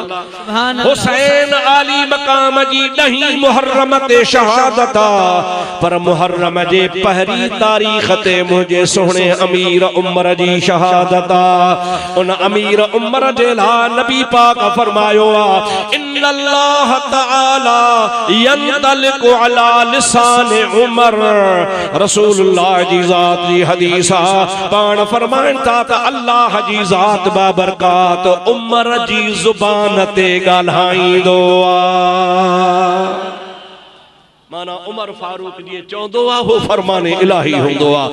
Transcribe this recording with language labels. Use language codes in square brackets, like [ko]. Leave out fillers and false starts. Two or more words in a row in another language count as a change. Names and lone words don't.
[sd] हुसैन आली मकाम जी 10 मुहर्रम ते शहादत, पर मुहर्रम जे पहरी तारीख़ ते मुझे सोहणे अमीर उमर जी शहादत। उन अमीर उमर जे लाइ नबी पाक फरमायो आ, [ar] إن الله تعالى ينطلق على لسان عمر. [sd] रसूलुल्लाह जी ज़ात जी हदीस पाण फरमाइण था त अल्लाह जी ज़ात बाबरकात उमर जी ज़ुबान ते ॻाल्हाईंदो आहे। माना उमर फारूक जी चवंदो आहे हो फरमाने इलाही हूंदो आहे।